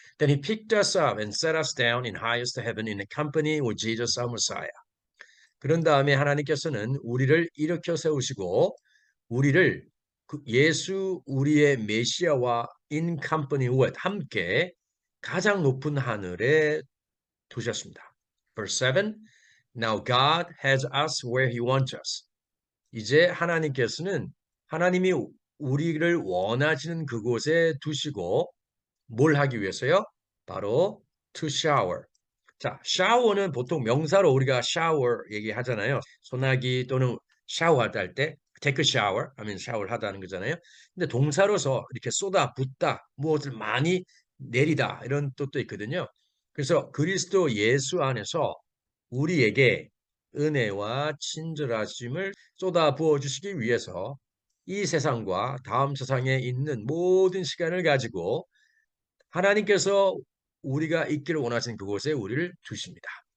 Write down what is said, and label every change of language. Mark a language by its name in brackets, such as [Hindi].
[English] Then he picked us up and set us down in highest heaven in the company with Jesus our Messiah. [Korean] 그런 다음에 하나님께서는 우리를 일으켜 세우시고 우리를 예수 우리의 메시아와 [English] in company with [Korean] 함께 가장 높은 하늘에 두셨습니다. [English] Verse 7. Now God has us where he wants us. [Korean] 이제 하나님이 우리를 원하시는 그곳에 두시고 뭘 하기 위해서요? [English] 바로 to shower. [Korean] 자, 샤워는 보통 명사로 우리가 샤워 얘기하잖아요. 소나기 또는 샤워할 때 [English] take a shower [Korean] 하면 샤워를 하다는 거잖아요. 근데 동사로서 이렇게 쏟아 붓다, 무엇을 많이 내리다 이런 뜻도 있거든요. 그래서 그리스도 예수 안에서 우리에게 은혜와 친절하심을 쏟아 부어 주시기 위해서 이 세상과 다음 세상에 있는 모든 시간을 가지고 하나님께서 우리가 있기를 원하시는 그곳에 우리를 두십니다.